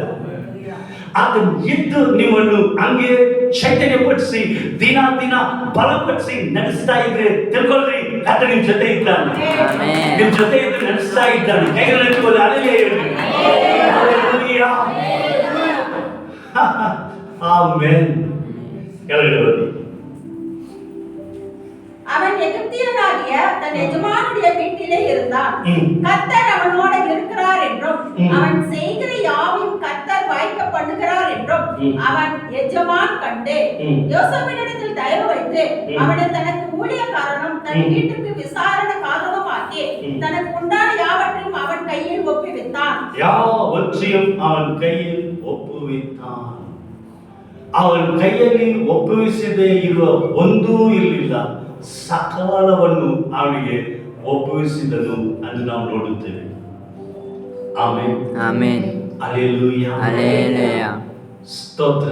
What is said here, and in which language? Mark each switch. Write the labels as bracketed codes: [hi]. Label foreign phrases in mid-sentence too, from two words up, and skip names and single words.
[kn] ಆತನು ಇದ್ದು ನಿಮ್ಮನ್ನು ಹಂಗೆ ಚೈತನ್ಯಪಡಿಸಿ ದಿನ ದಿನ ಬಲಪಡಿಸಿ ನಡೆಸ್ತಾ ಇದ್ರೆ ತಿಳ್ಕೊಳ್ರಿ, ಕರ್ತ ನಿಮ್ ಜೊತೆ ಇದ್ದಾನೆ. ನಿಮ್ ಜೊತೆ ಇದ್ದು ನಡೆಸ್ತಾ ಇದ್ದಾನೆ. ಕೈಗಳಲ್ಲಿ ಅಲ್ಲಿಗೆ ಹೇಳಿ ಆಮೆನ್. ಕೆಳಗಡೆ ಓದಿ. [ta] அவன் எகிப்தியனாகிய தன் எஜமானுடைய வீட்டிலே இருந்தான். கர்த்தர் அவனோட இருக்கிறார் என்றும் அவன் செய்கிற யாவையும் கர்த்தர் வாய்க்க பண்ணுகிறார் என்றும் அவன் எஜமான் கண்டு யோசேப்பினிடத்தில் தயவு வைத்து அவனை தனக்கு ஊழியக்காரனும் தன் வீட்டுக்கு விசாரணக்காரனுமாக்கி தனக்கு உண்டான யாவற்றையும் அவன் கையில் ஒப்புவித்தான். [kn] ಯಾವற்றையும் ಅವನ ಕೈಯಲ್ಲಿ ಒಪ್ಪುವಿತ್ತಾನ್. ಅವನ ಕೈಯಲ್ಲಿ ಒಪ್ಪುವಿಸದೇ ಇರುವ ಒಂದೂ ಇರಲಿಲ್ಲ. ಸಕಾಲವನ್ನು ಅವನಿಗೆ ಒಪ್ಪಿಸಿದನು ಎಂದು ನಾವು ನೋಡುತ್ತೇವೆ. ಆಮೆನ್, ಆಮೆನ್, ಹಲ್ಲೆಲೂಯಾ, ಹಲ್ಲೆಲೂಯಾ, ಸ್ತೋತ್ರ.